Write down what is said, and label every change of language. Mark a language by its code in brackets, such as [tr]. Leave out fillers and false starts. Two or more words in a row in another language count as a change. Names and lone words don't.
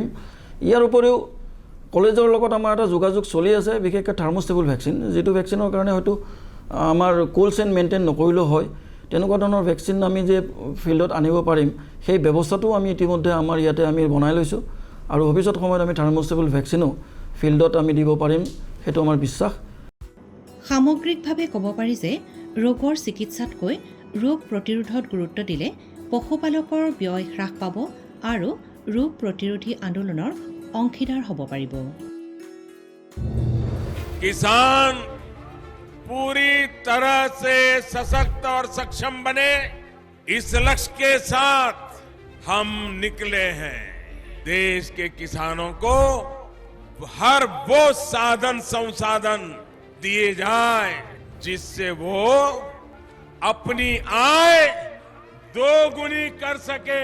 [as] ইয়াৰ উপৰিও কলেজৰ লগত আমাৰ এটা যোগাযোগ চলি আছে, বিশেষকৈ [en] thermostable vaccine, [as] যিটো ভেকচিনৰ কাৰণে হয়তো আমাৰ [en] cold chain maintain [as] নকৰিলেও হয়, তেনেকুৱা ধৰণৰ ভেকচিন আমি যে ফিল্ডত আনিব পাৰিম সেই ব্যৱস্থাটো আমি ইতিমধ্যে আমাৰ ইয়াতে আমি বনাই লৈছোঁ আৰু ভৱিষ্যত সময়ত আমি [en] thermostable vaccineো [as] ফিল্ডত আমি দিব পাৰিম, সেইটো আমাৰ বিশ্বাস। সামগ্ৰিকভাৱে ক'ব পাৰি যে ৰোগৰ চিকিৎসাতকৈ ৰোগ প্ৰতিৰোধত গুৰুত্ব দিলে পশুপালকৰ ব্যয় হ্ৰাস পাব আৰু ৰোগ প্ৰতিৰোধী আন্দোলনৰ অংশীদাৰ হ'ব পাৰিব। [hi] किसान पूरी तरह से सशक्त और सक्षम बने, इस लक्ष्य के साथ हम निकले हैं। देश के किसानों को हर वो साधन संसाधन दिए जाए जिससे वो अपनी आय दोगुनी कर सके।